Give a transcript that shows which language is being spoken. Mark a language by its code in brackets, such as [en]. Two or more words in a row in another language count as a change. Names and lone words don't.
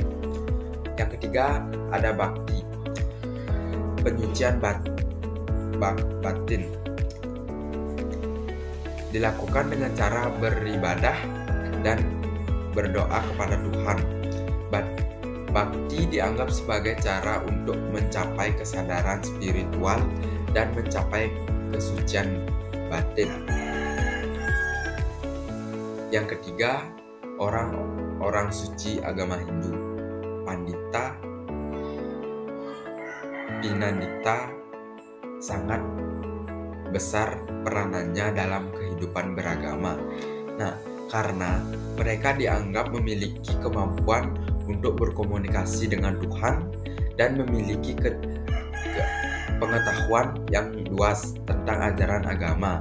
[id] Yang ketiga, ada bakti, penyucian batin, dilakukan dengan cara beribadah dan berdoa kepada Tuhan. Bakti dianggap sebagai cara untuk mencapai kesadaran spiritual dan mencapai kesucian batin. Yang ketiga, orang suci agama Hindu. Pandita, Pinandita sangat besar peranannya dalam kehidupan beragama. Nah, karena mereka dianggap memiliki kemampuan untuk berkomunikasi dengan Tuhan dan memiliki pengetahuan yang luas tentang ajaran agama.